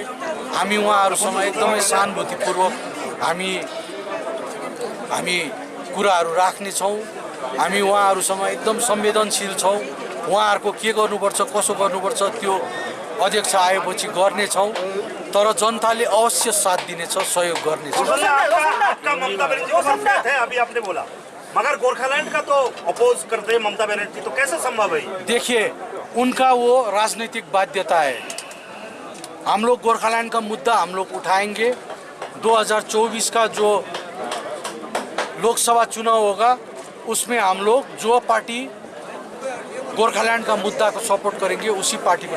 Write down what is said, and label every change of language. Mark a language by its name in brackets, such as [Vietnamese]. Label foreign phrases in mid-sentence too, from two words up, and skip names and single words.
[Nepali] हामी उहाँहरूसँग एकदमै सहानुभूतिपूर्वक हामी कुराहरू राख्नेछौँ। हामी उहाँहरूसँग एकदम संवेदनशील छौँ। उहाँहरूको के गर्नुपर्छ, कसो गर्नुपर्छ त्यो अध्यक्ष आएपछि गर्नेछौँ। तर जनताले अवश्य साथ दिनेछ, सहयोग गर्नेछ। [Hindi] आपका ममता बनर्जी को साथ है, अभी आपने बोला, मगर गोरखालैंड का तो अपोज करते हैं ममता बनर्जी, तो कैसे संभव है? देखिए उनका वो राजनीतिक बाध्यता है। हम लोग गोरखालैंड का मुद्दा हम लोग उठाएंगे। 2024 का जो लोकसभा चुनाव होगा उसमें हम लोग जो पार्टी गोरखालैंड का मुद्दा को सपोर्ट करेंगे उसी पार्टी को